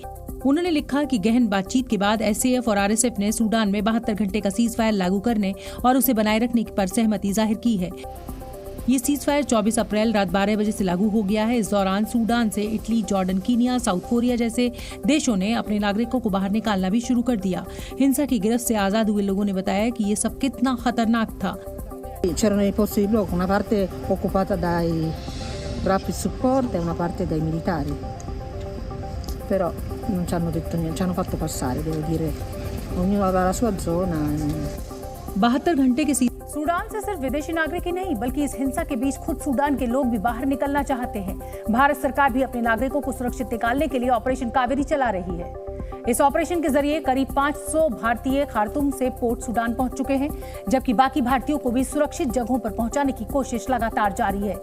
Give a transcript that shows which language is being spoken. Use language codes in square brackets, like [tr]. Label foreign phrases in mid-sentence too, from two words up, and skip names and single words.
[hi] उन्होंने लिखा कि गहन बातचीत के बाद एसएएफ और आरएसएफ ने सूडान में 72 घंटे का सीजफायर लागू करने और उसे बनाए रखने पर सहमति जाहिर की है। ये सीजफायर 24 अप्रैल रात 12 बजे से लागू हो गया है। इस दौरान सूडान से इटली, जॉर्डन, कीनिया, साउथ कोरिया जैसे देशों ने अपने नागरिकों को बाहर निकालना भी शुरू कर दिया। हिंसा की गिरफ्त से आजाद हुए लोगों ने बताया कि ये सब कितना खतरनाक था। [it] C'erano nei posti di blocco una parte occupata dai [en] rapid support [it] e una parte dai militari. Però non ci hanno detto niente, ci hanno fatto passare, devo dire. Ognuno aveva la sua zona. [hi] 72 घंटे के सूडान से सिर्फ विदेशी नागरिक ही नहीं, बल्कि इस हिंसा के बीच खुद सूडान के लोग भी बाहर निकलना चाहते हैं। भारत सरकार भी अपने नागरिकों को सुरक्षित निकालने के लिए ऑपरेशन कावेरी चला रही है। इस ऑपरेशन के जरिए करीब 500 भारतीय खार्तूम से पोर्ट सूडान पहुंच चुके हैं, जबकि बाकी भारतीयों को भी सुरक्षित जगहों पर पहुंचाने की कोशिश लगातार जारी है।